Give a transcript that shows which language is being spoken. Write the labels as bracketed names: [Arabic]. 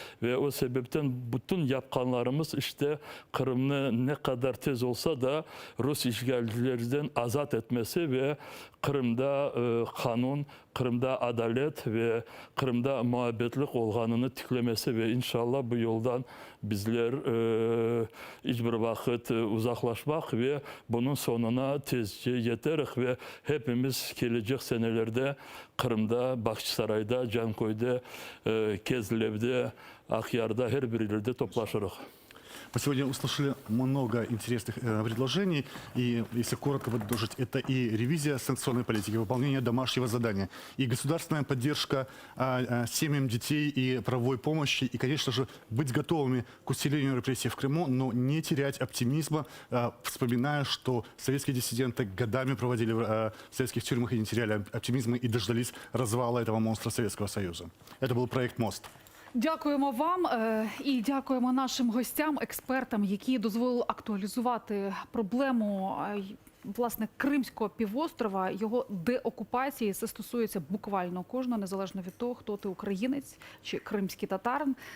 [Crimean Tatar] ve o sebepten bütün yapkanlarımız işte Kırım'ı ne kadar tez olsa da Rus işgalcilerden azat etmesi ve Kırım'da kanun, Kırım'da adalet ve Kırım'da muhabbetlik olganını tiklemesi ve inşallah bu yoldan bizler hiçbir vakit uzaklaşmak ve bunun sonuna tezce yeterek ve hepimiz gelecek senelerde Kırım'da, Bakçısaray'da, Cankoy'da, Kezlev'de, Akyar'da her bir ilde toplaşırız. [Russian] Мы сегодня услышали много интересных предложений, и если коротко подытожить, это и ревизия санкционной политики, выполнение домашнего задания, и государственная поддержка семьям детей и правовой помощи, и, конечно же, быть готовыми к усилению репрессий в Крыму, но не терять оптимизма, вспоминая, что советские диссиденты годами проводили в советских тюрьмах и не теряли оптимизма и дождались развала этого монстра Советского Союза. Это был проект «Мост». [Ukrainian] Дякуємо вам і дякуємо нашим гостям, експертам, які дозволили актуалізувати проблему власне Кримського півострова, його деокупації. Це стосується буквально кожного, незалежно від того, хто ти українець чи кримський татарин.